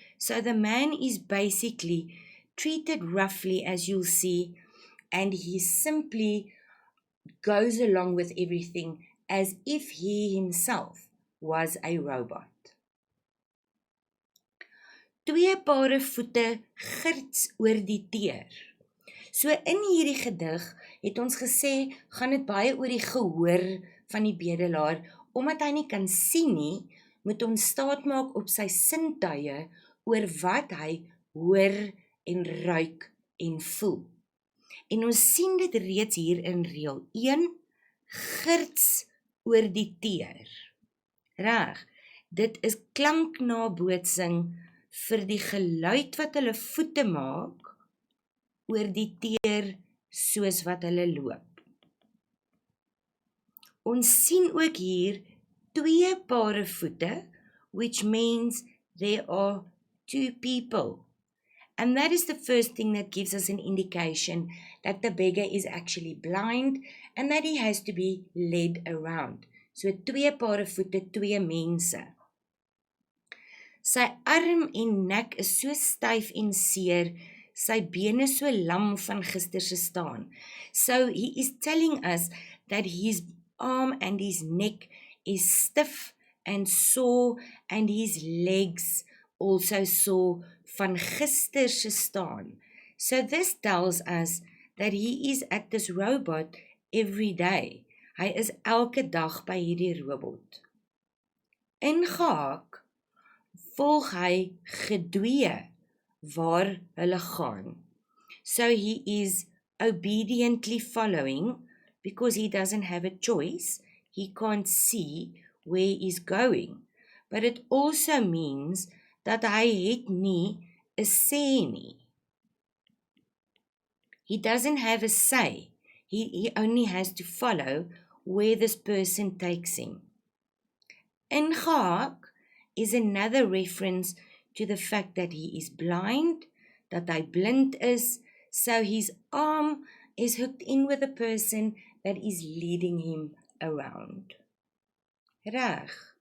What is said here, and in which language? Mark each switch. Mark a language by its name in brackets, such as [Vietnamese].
[English] So the man is basically treated roughly, as you'll see, and he simply goes along with everything as if he himself was a robot. [Afrikaans] Twee pare voete girts oor die teer. So in hierdie gedig het ons gesê, gaan dit baie oor die gehoor van die bedelaar, omdat hy nie kan sien nie, moet ons staat maak op sy sintuie oor wat hy hoor en ruik en voel. En ons sien dit reeds hier in reël 1, girts oor die teer. Reg, dit is klanknabootsing vir die geluid wat hulle voete maak oor die teer soos wat hulle loop. Ons sien ook hier twee pare voete, [English] which means there are two people. And that is the first thing that gives us an indication that the beggar is actually blind and that he has to be led around. [Afrikaans] So twee pare voete, twee mense. Sy arm en nek is so styf en seer, sy bene so lam van gister se staan. [English] So he is telling us that his arm and his neck is stiff and sore and his legs also sore [Afrikaans] van gister se staan. [English] So this tells us that he is at this robot every day. [Afrikaans] Hy is elke dag by hierdie robot. Ingehaak volg hy gedwee waar hulle gaan. [English] So he is obediently following because he doesn't have a choice. He can't see where he's going. But it also means [Afrikaans] dat hy het nie 'n sê nie. [English] He doesn't have a say. He only has to follow where this person takes him. Ingehaak is another reference to the fact that he is blind, [Afrikaans] dat hy blind is, [English] so his arm is hooked in with the person that is leading him around. Reg.